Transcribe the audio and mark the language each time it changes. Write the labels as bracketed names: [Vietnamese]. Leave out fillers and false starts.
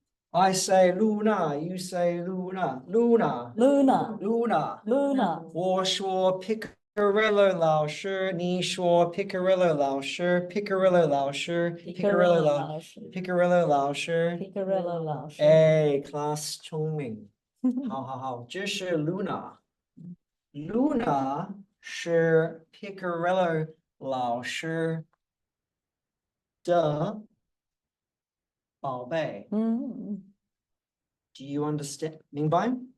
[English] I say Luna, you say Luna, Luna, Luna Luna。 Luna [Chinese] 我说 Picariello 老师，你说 Picariello 老师 ，Picariello 老师 Picariello 老老师 Picariello 老师。 Picariello 老师哎，class 聪明，好好好，这是 Luna，Luna 是 Picariello 老师的宝贝。 [English] Do you understand？ [Chinese] 明白？